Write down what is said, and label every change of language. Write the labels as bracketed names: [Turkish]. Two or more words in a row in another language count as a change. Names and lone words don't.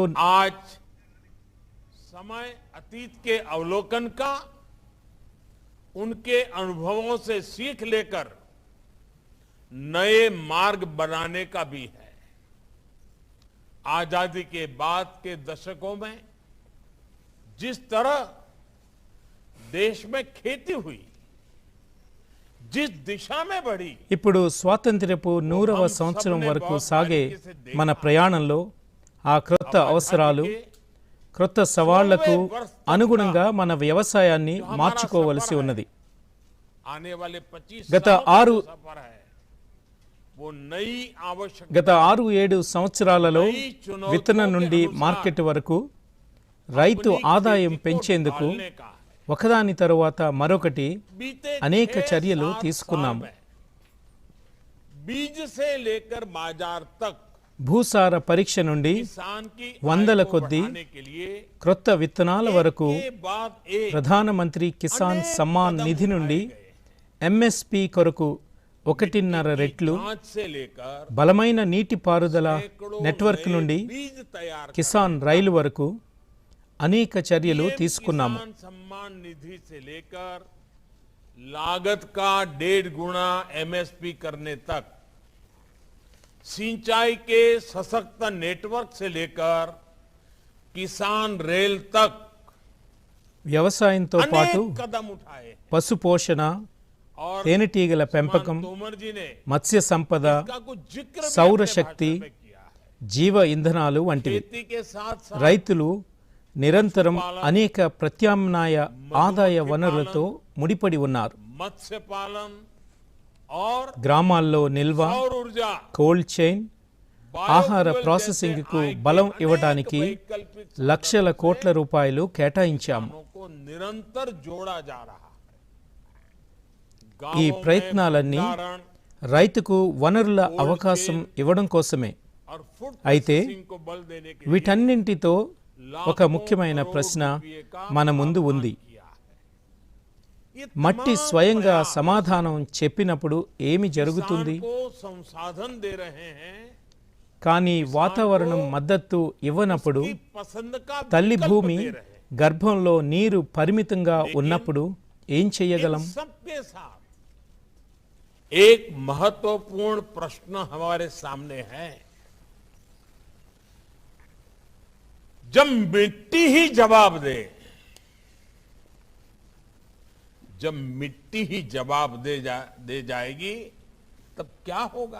[Hindi] आज समय अतीत के अवलोकन का, उनके अनुभवों से सीख लेकर नए मार्ग बनाने का भी है. आजादी के बाद के दशकों में जिस तरह देश में खेती हुई, जिस दिशा में बढ़ी, [Telugu] ఇప్పుడు స్వాతంత్ర్యపు 100వ సంవత్సరం వరకు సాగే మన ప్రయాణంలో ఆ క్రొత్త అవసరాలు, క్రొత్త సవాళ్లకు అనుగుణంగా మన వ్యవసాయాన్ని మార్చుకోవలసి ఉన్నది. [Hindi] आने वाले 25 [Telugu] గత सालों का 6 [Hindi] जो सफर है वो नई आवश्यकता, [Telugu] గత 6-7 సంవత్సరాలలో విత్తనం నుండి మార్కెట్ వరకు రైతు ఆదాయం పెంచేందుకు [Hindi] ढालने का है। [Telugu] ఒకదాని తరువాత మరొకటి [Hindi] बीते [Telugu] అనేక [Hindi] 6-7 [Telugu] చర్యలు [Hindi] साल [Telugu] తీసుకున్నాము. [Hindi] में बीज से लेकर बाजार तक [Telugu] భూసార పరీక్ష నుండి [Hindi] किसान की [Telugu] వందల [Hindi] आय को [Telugu] కొద్దీ [Hindi] बढ़ाने के लिए [Telugu] క్రొత్త విత్తనాల వరకు [Hindi] एक के बाद एक [Telugu] ప్రధానమంత్రి కిసాన్ [Hindi] अनेक [Telugu] సమ్మాన్ [Hindi] कदम [Telugu] నిధి నుండి [Hindi] उठाए गए। [Telugu] ఎంఎస్పి కొరకు 1.5 రెట్లు [Hindi] जांच से लेकर [Telugu] బలమైన నీటిపారుదల [Hindi] सैकड़ों [Telugu] నెట్వర్క్ [Hindi] नए [Telugu] నుండి [Hindi] बीज तैयार [Telugu] కిసాన్ రైలు వరకు అనేక చర్యలు తీసుకున్నాము. [Hindi] किसान सम्मान निधि से लेकर लागत का 1.5 गुना एमएसपी करने तक, सिंचाई के सशक्त नेटवर्क से लेकर किसान रेल तक [Telugu] వ్యవసాయంతో పాటు [Hindi] अनेक कदम उठाए [Telugu] పశు పోషణ, [Hindi] और [Telugu] తేనెటీగల పెంపకం, [Hindi] तोमर जी ने [Telugu] మత్స్య సంపద, [Hindi] इसका कुछ जिक्र भी सौर अपने [Telugu] शक्ति, [Hindi] भाषण में किया है। [Telugu] జీవ ఇంధనాలు వంటివి. [Hindi] खेती के साथ साथ [Telugu] రైతులు నిరంతరం అనేక ప్రత్యామ్నాయ ఆదాయ వనరులతో ముడిపడి ఉన్నారు. [Hindi] मत्स्य पालन और [Telugu] గ్రామాల్లో నిల్వ, [Hindi] सौर ऊर्जा, [English] cold chain, [Telugu] ఆహార [Hindi] बायोफ्यूल [Telugu] ప్రాసెసింగ్ కు [Hindi] जैसे आय के [Telugu] బలం [Hindi] अनेक [Telugu] ఇవ్వడానికి [Hindi] वैकल्पिक [Telugu] లక్షల కోట్ల రూపాయలు కేటాయించాము. [Hindi] साधनों को निरंतर जोड़ा जा रहा है। [Telugu] ఈ [Hindi] गांवों में [Telugu] ప్రయత్నాలన్నీ [Hindi] भंडारण [Telugu] రైతుకు వనరుల అవకాశం ఇవ్వడం కోసమే. [Hindi] और फूड [Telugu] అయితే [Hindi] प्रोसेसिंग को बल देने के लिए [Telugu] వీటన్నింటితో ఒక [Hindi] लाखों [Telugu] ముఖ్యమైన [Hindi] करोड़ [Telugu] ప్రశ్న [Hindi] रुपये का [Telugu] మన ముందు ఉంది. [Hindi] किया है। ये [Telugu] మట్టి [Hindi] तमाम [Telugu] స్వయంగా [Hindi] प्रयास [Telugu] సమాధానం చెప్పినప్పుడు ఏమి జరుగుతుంది? [Hindi] किसान को संसाधन दे रहे हैं, [Telugu] కానీ వాతావరణం మద్దతు ఇవ్వనప్పుడు, [Hindi] की पसंद का [Telugu] తల్లి [Hindi] विकल्प [Telugu] భూమి [Hindi] दे रहे हैं। [Telugu] గర్భంలో నీరు పరిమితంగా ఉన్నప్పుడు ఏం చెయ్యగలం? [Hindi] इन सबके साथ एक महत्वपूर्ण प्रश्न हमारे सामने है। जब मिट्टी ही जवाब दे, जब मिट्टी ही जवाब दे जाएगी तब क्या होगा?